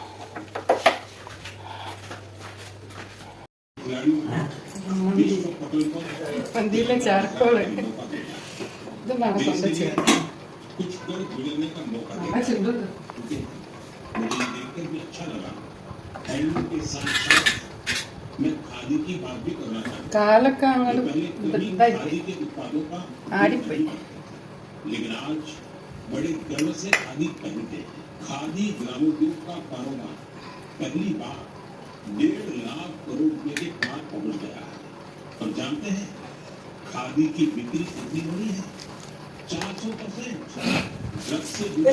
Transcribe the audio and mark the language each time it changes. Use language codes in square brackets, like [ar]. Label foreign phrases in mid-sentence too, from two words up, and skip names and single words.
[ml] മന്തിയിലെ ചാർക്കോള് ഇത് കൊണ്ട് ചേർത്ത് കാലൊക്കെ അങ്ങോട്ട് ആടിപ്പോയി. [hi] लेकिन आज बड़े गर्व से खादी पहनते हैं। खादी ग्रामोद्योग का कारोबार पहली बार 1.5 लाख करोड़ रुपए के पार पहुंच गया है। और जानते हैं खादी की बिक्री कितनी बड़ी है, 400%। ड्रग्स से